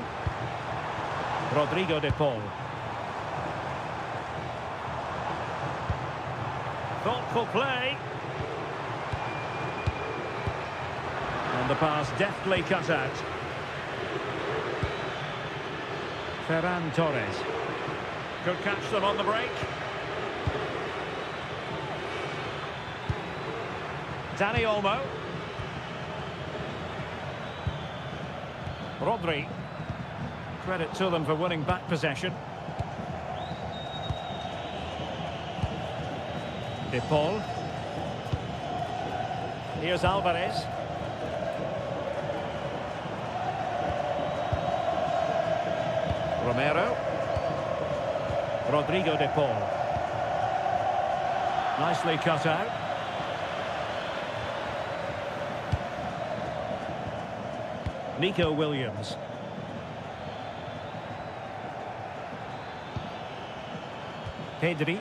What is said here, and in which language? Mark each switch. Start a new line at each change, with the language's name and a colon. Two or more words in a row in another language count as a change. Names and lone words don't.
English: Rodrigo de Paul. Thoughtful play. And the pass deftly cut out. Ferran Torres. Could catch them on the break. Dani Olmo. Rodri. Credit to them for winning back possession. De Paul. Here's Alvarez. Romero. Rodrigo de Paul. Nicely cut out. Nico Williams. Pedri.